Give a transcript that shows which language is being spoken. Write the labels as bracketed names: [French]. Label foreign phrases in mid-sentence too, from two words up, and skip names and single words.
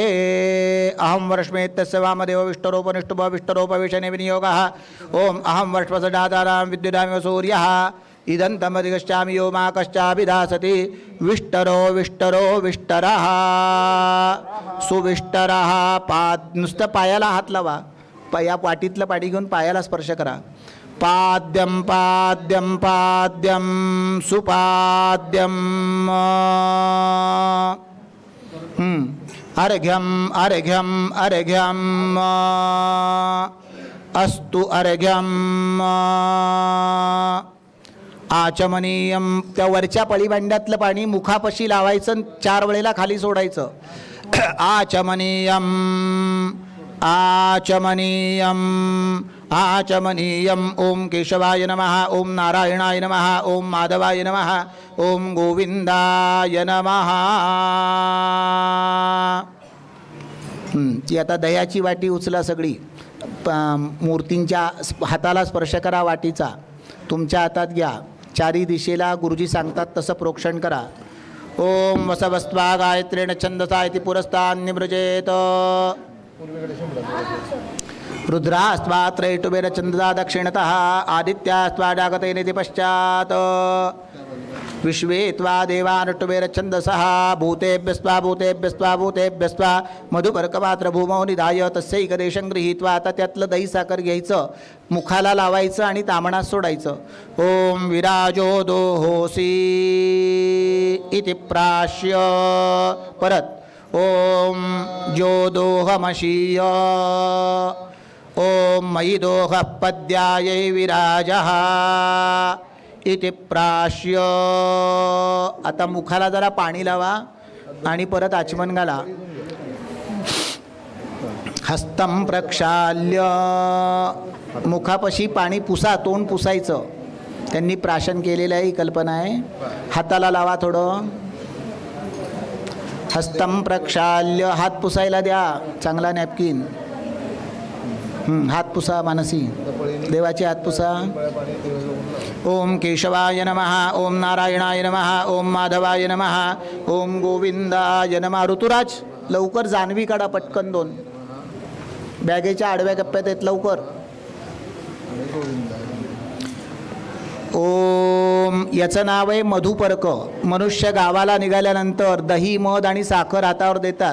[Sanskrit] अहं वर्ष्मेत्यस्य वामदेव विष्टरोपविष्टरोपविशने विनियोगः. ओम अहं वर्ष्मसडादानां विद्युदामिव सूर्यः इदन्तमधिगच्छामि यो मा कश्चाभिधासति. विष्टरो विष्टरो विष्टरः सुविष्टरः. [Marathi] नुसतं पायाला हात लावा. या पाटीतलं पाणी घेऊन पायाला स्पर्श करा. [Sanskrit] पाद्यं पाद्यं पाद्यं सुपाद्यं. अर्घ्यम अर्घ्यम अर्घ्यम अस्तु अर्घ्यम. आचमनीयम. [Marathi] त्या वरच्या पळीभांड्यातलं पाणी मुखापाशी लावायचं, 4 वेळेला खाली सोडायचं. [Sanskrit] आचमनीयम आचमनीयम आचमनीयम. ओम केशवाय नमः. ओम नारायणाय नमः. ओम माधवाय नमः. ओम गोविंदाय नमः. [Marathi] ती आता दह्याची वाटी उचला सगळी. मूर्तींच्या हाताला स्पर्श करा वाटीचा. तुमच्या हातात घ्या. 4 दिशेला गुरुजी सांगतात तसं प्रोक्षण करा. [Sanskrit] ओम वसवस्त्वा गायत्रेण छंदसा इति पुरस्तान् निमृजेत. रुद्रास्त्वा त्रैटुबेर छंदसा दक्षिणतः. आदित्यास्त्वा जागतेनेति पश्चात्. विश्वे त्वा देवानटुबेर छंदसः. भूतेभ्यस्त्वा भूतेभ्यस्त्वा भूतेभ्यस्त्वा मधुपर्कपात्र भूमौ निधाय तस्यैकदेशं गृहीत्वा. [Marathi] आता त्यातलं दही साखर घ्यायचं, मुखाला लावायचं आणि तामणात सोडायचं. [Sanskrit] ओम विराजो दोहोसी इति प्राश्य. परत ओम ज्योदोहमशीय. ओम मयि दोह पद्यायै विराजः इति प्राश्य. [Marathi] आता मुखाला जरा पाणी लावा आणि परत आचमन घाला. [Sanskrit] हस्तं प्रक्षाल्य. [Marathi] मुखापाशी पाणी पुसा, तोंड पुसायचं. त्यांनी प्राशन केलेलं आहे, ही कल्पना आहे. हाताला लावा थोडं. [Sanskrit] हस्तं प्रक्षाल्य. [Marathi] हात पुसायला द्या, चांगला नॅपकिन. हात पुसा मानसी. देवाचे हात पुसा. [Sanskrit] ओम केशवाय नमः. ओम नारायणाय नमः. ओम माधवाय नमः. ओम गोविंदाय नमः. [Marathi] ऋतुराज लवकर जानवी काढा पटकन 2. बॅगेच्या आडव्या कप्प्यात आहेत, लवकर. ओम. याचं नाव आहे मधुपर्क. मनुष्य गावाला निघाल्यानंतर दही मध आणि साखर हातावर देतात.